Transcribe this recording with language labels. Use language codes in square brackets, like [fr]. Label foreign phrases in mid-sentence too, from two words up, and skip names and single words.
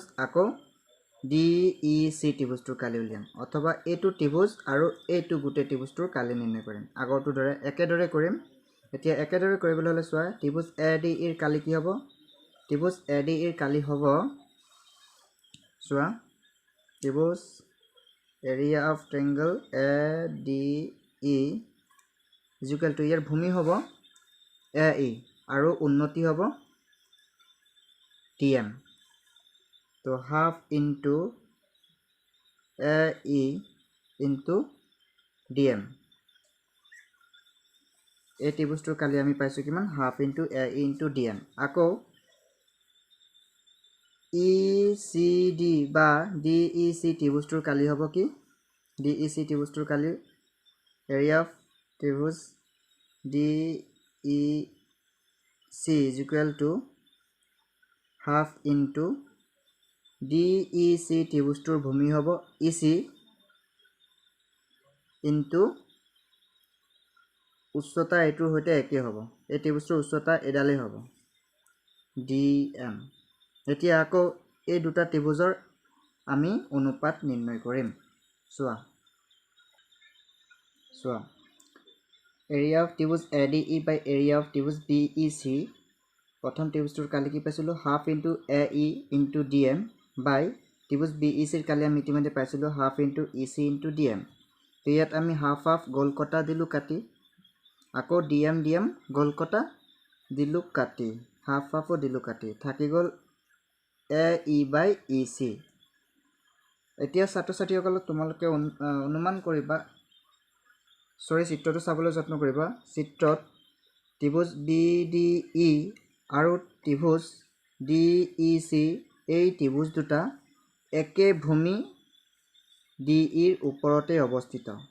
[as] আকৌ DEC ত্ৰিভুজটোৰ কালি উলিয়াম অথবা এইটো ত্ৰিভুজ আৰু এইটো গোটেই ত্ৰিভুজটোৰ কালি নিৰ্ণয় কৰিম আগৰটো দৰে একেদৰে কৰিম এতিয়া একেদৰে কৰিবলৈ হলে চোৱা ত্ৰিভুজ ADE ৰ কালি কি হ'ব ত্ৰিভুজ ADE ৰ কালি হ'ব চোৱা ত্ৰিভুজ [en] area of triangle ADE is equal to [as] ইয়াৰ ভূমি হ'ব AE আৰু উন্নতি হ'ব TM তো [en] half into [as] AE into DM এই ত্ৰিভুজটোৰ কালি আমি পাইছো কিমান [en] half into AE into DM [as] আকৌ ECD বা DEC ত্ৰিভুজটোৰ কালি হ'ব কি DEC ত্ৰিভুজটোৰ কালি [en] area of [as] ত্ৰিভুজ DEC [en] is equal to half into [as] DEC ত্ৰিভুজটোৰ ভূমি হ'ব EC into উচ্চতা এটোৰ হৈতে একে হ'ব এই ত্ৰিভুজটোৰ উচ্চতা এডালে হ'ব DM এতিয়া আকৌ এই দুটা ত্ৰিভুজৰ আমি অনুপাত নিৰ্ণয় কৰিম চোৱা [en] area of [as] ত্ৰিভুজ ADE [en] by area of [as] ত্ৰিভুজ BEC প্ৰথম ত্ৰিভুজটোৰ কালি কি পাইছিলো [en] half into AE into DM [as] by ত্ৰিভুজ BEC ৰ কালি আমি ইতিমধ্যে পাইছিলো [en] half into EC into DM [as] তো ইয়াত আমি half গল কটা দিলু কাটি আকৌ DM গল কটা দিলু কাটি half দিলু কাটি থাকি গল AE by EC এতিয়া ছাত্ৰ-ছাত্ৰীসকলক তোমালোকে অনুমান কৰিবা চিত্ৰটো চাবলৈ যত্ন কৰিবা চিত্ৰত ত্ৰিভুজ BDE আৰু ত্ৰিভুজ DEC এই ত্ৰিভুজ দুটা একে ভূমি DE ৰ ওপৰতে অৱস্থিত